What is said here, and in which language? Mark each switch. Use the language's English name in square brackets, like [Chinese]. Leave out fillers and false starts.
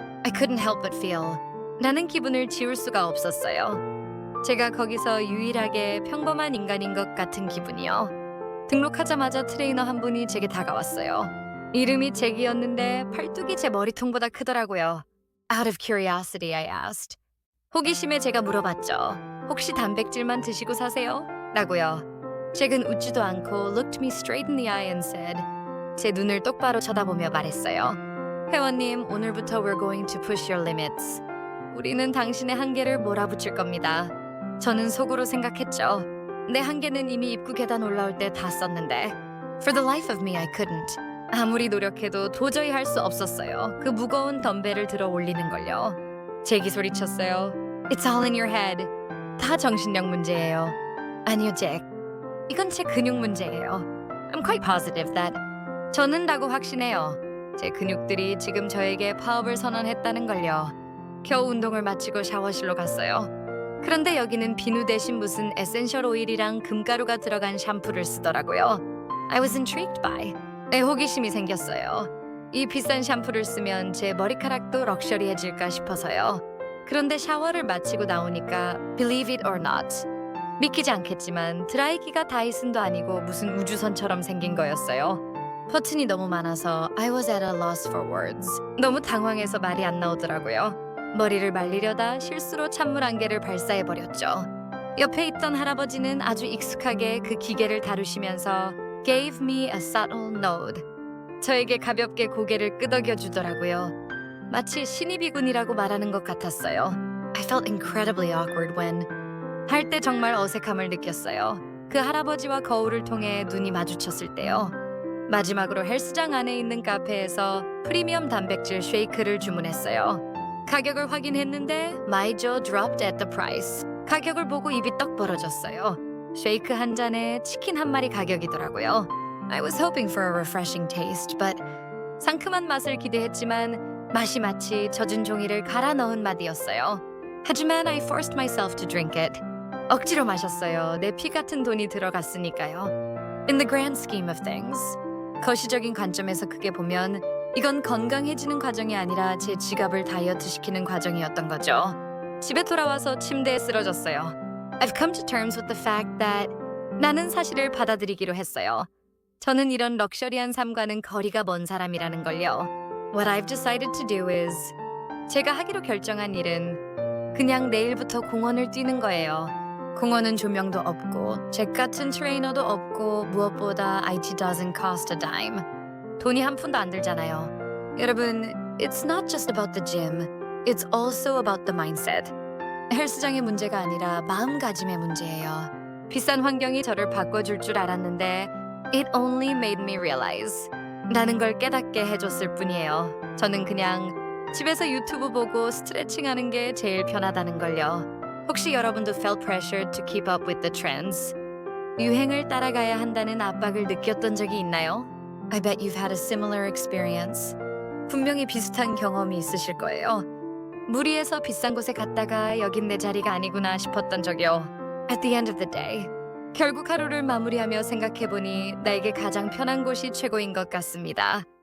[English] I couldn't help but feel [Korean] 라는 기분을 지울 수가 없었어요. 제가 거기서 유일하게 평범한 인간인 것 같은 기분이요. 등록하자마자 트레이너 한 분이 제게 다가왔어요. 이름이 잭이었는데 팔뚝이 제 머리통보다 크더라고요. [English] Out of curiosity, I asked. [Korean] 호기심에 제가 물어봤죠. 혹시 단백질만 드시고 사세요? 라고요. [English] 잭은 웃지도 않고 looked me straight in the eye and said [Korean] 제 눈을 똑바로 쳐다보며 말했어요. 회원님, 오늘부터 [English] we're going to push your limits. [Korean] 우리는 당신의 한계를 몰아붙일 겁니다. 저는 속으로 생각했죠. 내 한계는 이미 입구 계단 올라올 때 다 썼는데 [English] For the life of me, I couldn't. [Korean] 아무리 노력해도 도저히 할 수 없었어요. 그 무거운 덤벨을 들어 올리는 걸요. 잭이 소리쳤어요. [English] It's all in your head. [Korean] 다 정신력 문제예요. 아니요, 잭. 이건 제 근육 문제예요. [English] I'm quite positive that. [Korean] 저는 라고 확신해요. 제 근육들이 지금 저에게 파업을 선언했다는 걸요. 겨우 운동을 마치고 샤워실로 갔어요. 그런데 여기는 비누 대신 무슨 에센셜 오일이랑 금가루가 들어간 샴푸를 쓰더라고요. [English] I was intrigued by. 호기심이 생겼어요. [Korean] 이 비싼 샴푸를 쓰면 제 머리카락도 럭셔리해질까 싶어서요. 그런데 샤워를 마치고 나오니까 [English] believe it or not. [Korean] 믿기지 않겠지만 드라이기가 다이슨도 아니고 무슨 우주선처럼 생긴 거였어요. [English] 버튼이 너무 많아서 I was at a loss for words. [Korean] 너무 당황해서 말이 안 나오더라고요. 머리를 말리려다 실수로 찬물 한 개를 발사해버렸죠. 옆에 있던 할아버지는 아주 익숙하게 그 기계를 다루시면서 [English] gave me a subtle nod. [Korean] 저에게 가볍게 고개를 끄덕여 주더라고요. 마치 신입이군이라고 말하는 것 같았어요. [English] I felt incredibly awkward when [Korean] 할 때 정말 어색함을 느꼈어요. 그 할아버지와 거울을 통해 눈이 마주쳤을 때요. 마지막으로 헬스장 안에 있는 카페에서 프리미엄 단백질 쉐이크를 주문했어요. 가격을 확인했는데 [English] my jaw dropped at the price. [Korean] 가격을 보고 입이 떡 벌어졌어요. 쉐이크 한 잔에 치킨 한 마리 가격이더라고요. [English] I was hoping for a refreshing taste, but [Korean] 상큼한 맛을 기대했지만 맛이 마치 젖은 종이를 갈아 넣은 맛이었어요. 하지만 [English] I forced myself to drink it. [Korean] 억지로 마셨어요. 내 피 같은 돈이 들어갔으니까요. [English] In the grand scheme of things. [Korean] 거시적인 관점에서 크게 보면 이건 건강해지는 과정이 아니라 제 지갑을 다이어트시키는 과정이었던 거죠. 집에 돌아와서 침대에 쓰러졌어요. [English] I've come to terms with the fact that [Korean] 나는 사실을 받아들이기로 했어요. 저는 이런 럭셔리한 삶과는 거리가 먼 사람이라는 걸요. [English] What I've decided to do is [Korean] 제가 하기로 결정한 일은 그냥 내일부터 공원을 뛰는 거예요. 공원은 조명도 없고 잭 같은 트레이너도 없고 무엇보다 [English] IT doesn't cost a dime. [Korean] 돈이 한 푼도 안 들잖아요. 여러분, [English] it's not just about the gym. It's also about the mindset. [Korean] 헬스장의 문제가 아니라 마음가짐의 문제예요. 비싼 환경이 저를 바꿔줄 줄 알았는데 [English] it only made me realize [Korean] 라는 걸 깨닫게 해줬을 뿐이에요. 저는 그냥 집에서 유튜브 보고 스트레칭 하는 게 제일 편하다는 걸요. 혹시 여러분도 [English] felt pressure to keep up with the trends? [Korean] 유행을 따라가야 한다는 압박을 느꼈던 적이 있나요? [English] I bet you've had a similar experience. [Korean] 분명히 비슷한 경험이 있으실 거예요. 무리해서 비싼 곳에 갔다가 여긴 내 자리가 아니구나 싶었던 적이요. [English] At the end of the day, [Korean] 결국 하루를 마무리하며 생각해보니 나에게 가장 편한 곳이 최고인 것 같습니다.